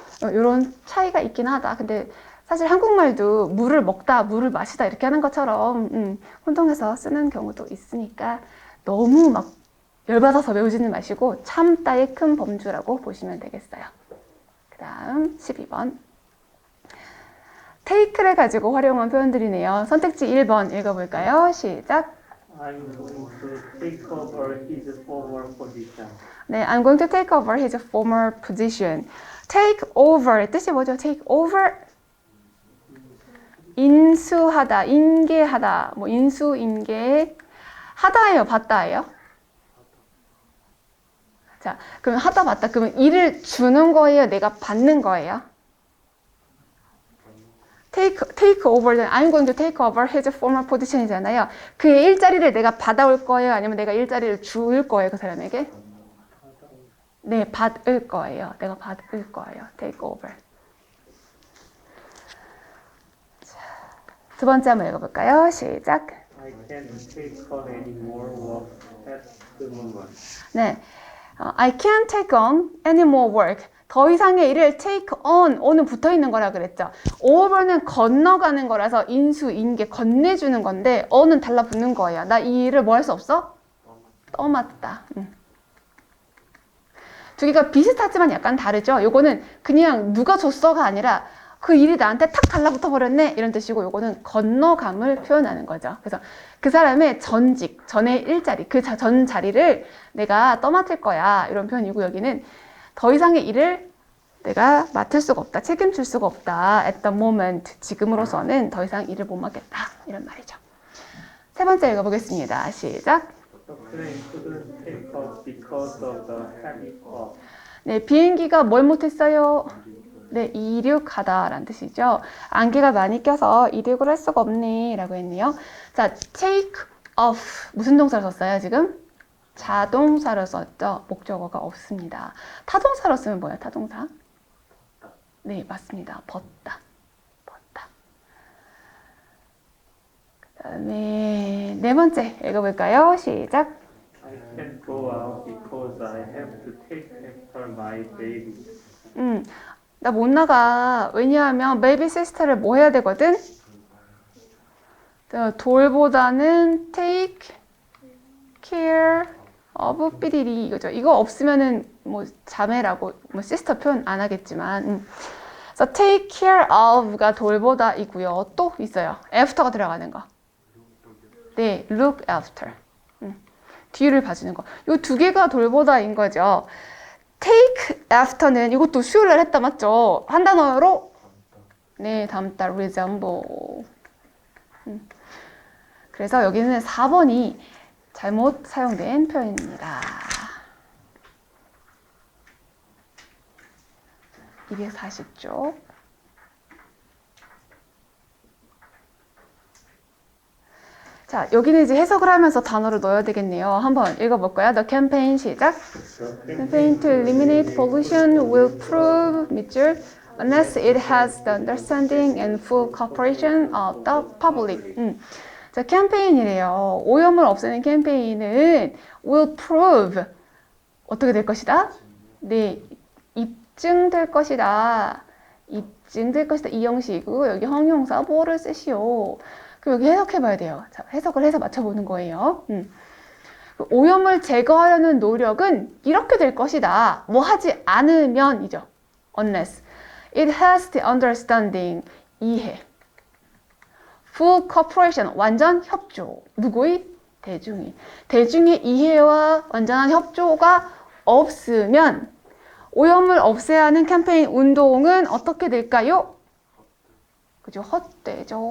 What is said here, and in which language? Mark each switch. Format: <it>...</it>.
<ko>이런 차이가 있긴 하다. 근데 사실 한국말도 물을 먹다, 물을 마시다 이렇게 하는 것처럼 혼동해서 쓰는 경우도 있으니까 너무 막 열받아서 외우지는 마시고 참다의 큰 범주라고 보시면 되겠어요. 그 다음 12번. take를 가지고 활용한 표현들이네요. 선택지 1번 읽어볼까요? 시작.</ko> <en>I'm going to take over his former position. 네, I'm going to take over his former position.</en> <ko>take over의 뜻이 뭐죠? take over 인수하다, 인계하다, 뭐 인수, 인계 하다예요, 받다예요? 자, 그럼 하다 받다. 그러면 일을 주는 거예요, 내가 받는 거예요?</ko> <en>take over, I'm going to take over his former position이잖아요.</en> <ko>그의 일자리를 내가 받아올 거예요? 아니면 내가 일자리를 줄 거예요, 그 사람에게? 네, 받을 거예요. 내가 받을 거예요. take over. 자, 두 번째 한번 읽어볼까요? 시작.</ko> <en>I can't take on any more work at the moment. 네, I can't take on any more work.</en> <ko>더 이상의 일을 take on, on은 붙어있는 거라 그랬죠. over는 건너가는 거라서 인수, 인계, 건네주는 건데 on은 달라붙는 거예요. 나 이 일을 뭐 할 수 없어? 떠맡다. 두 개가 비슷하지만 약간 다르죠. 요거는 그냥 누가 줬어가 아니라 그 일이 나한테 탁 달라붙어 버렸네 이런 뜻이고, 요거는 건너감을 표현하는 거죠. 그래서 그 사람의 전직, 전의 일자리, 그 전 자리를 내가 떠맡을 거야 이런 표현이고, 여기는 더 이상의 일을 내가 맡을 수가 없다, 책임질 수가 없다.</ko> <en>At the moment,</en> <ko>지금으로서는 더 이상 일을 못 맡겠다 이런 말이죠. 세 번째 읽어보겠습니다. 시작.</ko> <en>The plane couldn't take off because of the heavy fog.</en> <ko>네, 비행기가 뭘 못했어요? 네, 이륙하다라는 뜻이죠. 안개가 많이 껴서 이륙을 할 수가 없네 라고 했네요. 자, take off 무슨 동사를 썼어요 지금? 자동사를 썼죠. 목적어가 없습니다. 타동사로 쓰면 뭐예요? 타동사? 네, 맞습니다. 벗다. 벗다. 그 다음에 네 번째 읽어볼까요? 시작.</ko> <en>I can't go out because I have to take after my baby.</en> <ko>나 못 나가. 왜냐하면 베이비 시스터를 뭐 해야 되거든? 돌보다는 take care of 삐리리 이거죠. 이거 없으면은 뭐 자매라고 뭐 시스터 표현 안 하겠지만, 그래서 take care of가 돌보다이고요. 또 있어요. after가 들어가는 거. 네, look after. 뒤를 봐주는 거. 이 두 개가 돌보다인 거죠. take after는 이것도 수요일 날 했다 맞죠? 한 단어로 네, 담다 resemble. 그래서 여기는 4번이 잘못 사용된 표현입니다. 240쪽. 자, 여기는 이제 해석을 하면서 단어를 넣어야 되겠네요. 한번 읽어볼까요?</ko> <en>The campaign 시작. Campaign to eliminate pollution will prove 밑줄 unless it has the understanding and full cooperation of the public.</en> <ko>자, 캠페인이래요. 오염을 없애는 캠페인은</ko> <en>will prove</en> <ko>어떻게 될 것이다? 네, 입증될 것이다. 입증될 것이다. 이 형식이고 여기 형용사 뭐를 쓰시오. 그럼 여기 해석해봐야 돼요. 자, 해석을 해서 맞춰보는 거예요. 오염을 제거하려는 노력은 이렇게 될 것이다. 뭐 하지 않으면이죠.</ko> <en>Unless it has the understanding, 이해. Full cooperation,</en> <ko>완전 협조. 누구의? 대중이. 대중의 이해와 완전한 협조가 없으면 오염을 없애야 하는 캠페인 운동은 어떻게 될까요? 그죠? 헛되죠.</ko>